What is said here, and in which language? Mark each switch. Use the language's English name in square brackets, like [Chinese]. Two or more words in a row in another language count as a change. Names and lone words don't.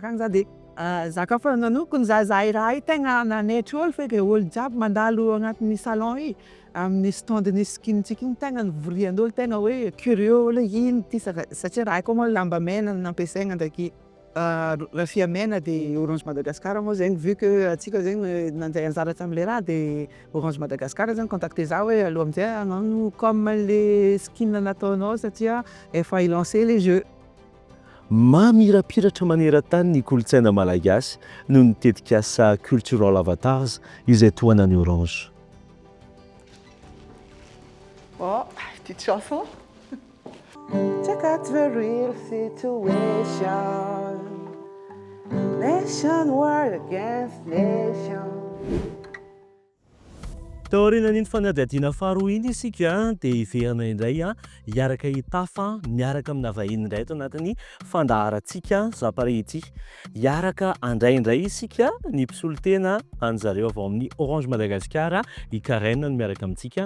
[Malagasy] takagny za dia za koa fa nanoko nizahazaha i raha io tegna nanaitra olo feky olo jiaby mandalo agnatin'ny salon io amin'ny stand-n'ny skin-ntsika iny tegna novorian'olo tegna hoe curieux olo ino ty satria raha io koa moa lamba mena nampiasaigna ndraiky rafia mena dia Orange Madagascar moa zegny vu que antsika zegny nandeha anjara tam'le raha dia Orange Madagascar zegny contacté za hoe allo amin'izay hagnano [French] comme le skin [Malagasy] nataonao satria efa ilancé [French] les jeux. [Malagasy] Mamirapiratra maneran-tany ny kolontsaina malagasy no nitetika asa [English] cultural avatars [Malagasy] izay tohanan'ny Orange. [French] Oh, petite chanson. [English] Check out the real situation. Nation war against nation. [Malagasy] Taorianan'iny fanadihadiana faharoa iny isika dia iverana indray hiaraka hitafa miaraka amina vahiny indray eto anatin'ny fandaharantsika zapare ity. Hiaraka andraindray isika ny mpisolon-tena an'zareo avao amin'ny Orange Madagascar i Karen no miaraka amintsika.